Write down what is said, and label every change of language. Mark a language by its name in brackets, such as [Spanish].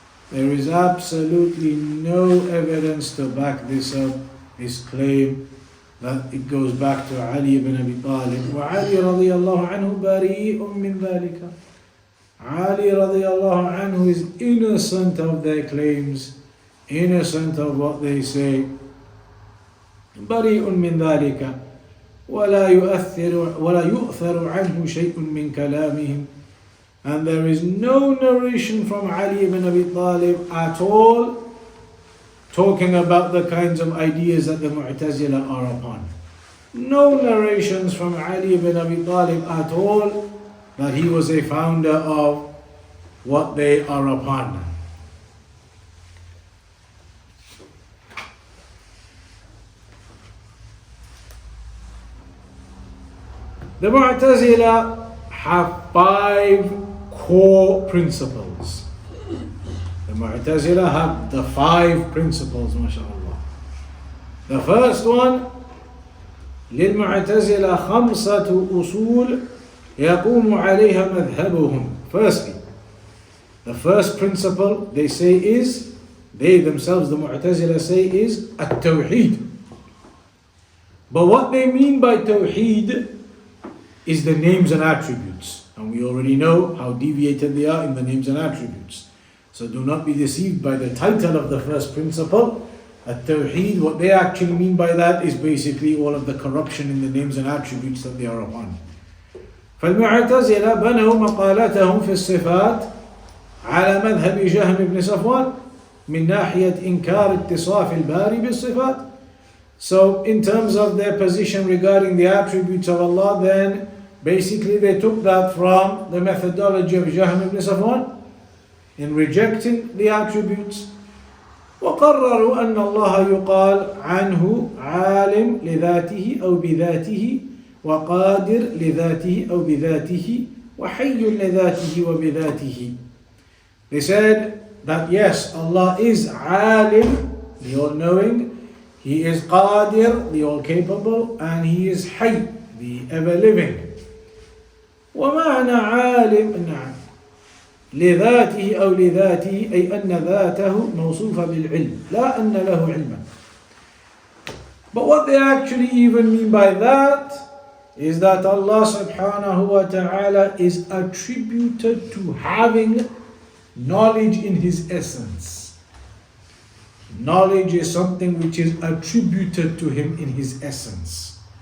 [English] There is absolutely no evidence to back this up, this claim that it goes back to Ali ibn Abi Talib. [Arabic] وَعَلِي رَضِيَ اللَّهُ عَنْهُ بَرِيءٌ مِّن ذَلِكَ. [English] Ali radiallahu anhu is innocent of their claims, innocent of what they say. [Arabic] بريء من ذلك ولا يؤثر عنه شيء من كلامهم. [English] And there is no narration from Ali ibn Abi Talib at all talking about the kinds of ideas that the Mu'tazila are upon. No narrations from Ali ibn Abi Talib at all that he was a founder of what they are upon. The Mu'tazila have 5 core principles. The Mu'tazila have the 5 principles, mashallah. The first one, [Arabic] للمعتزلة 5 أصول يقوم عليها مذهبهم. [English] Firstly, the first principle they say is, they themselves, the Mu'tazila say is at-tawheed. But what they mean by tawheed is the names and attributes. And we already know how deviated they are in the names and attributes. So do not be deceived by the title of the first principle. At-tawheed, what they actually mean by that is basically all of the corruption in the names and attributes that they are upon. [Arabic] فالمعتزلة بنوا مقالتهم في الصفات على مذهب جهم بن صفوان من ناحية إنكار اتصاف الباري بالصفات. [English] So in terms of their position regarding the attributes of Allah, then basically they took that from the methodology of Jahm ibn Safwan in rejecting the attributes. [Arabic] وقرروا أن الله يقال عنه عالم لذاته أو بذاته وقادر لذاته أو بذاته وحي لذاته وبذاته. [English] They said that yes, Allah is alim, the all-knowing, He is qadir, the all-capable, and He is hayy, the ever-living. [Arabic] ومعنى عالم نعم لذاته أو لذاته أي أن ذاته موصوفة بالعلم لا أن له علما. [English] But what they actually even mean by that is that Allah subhanahu wa ta'ala is attributed to having knowledge in His essence. Knowledge is something which is attributed to Him in His essence.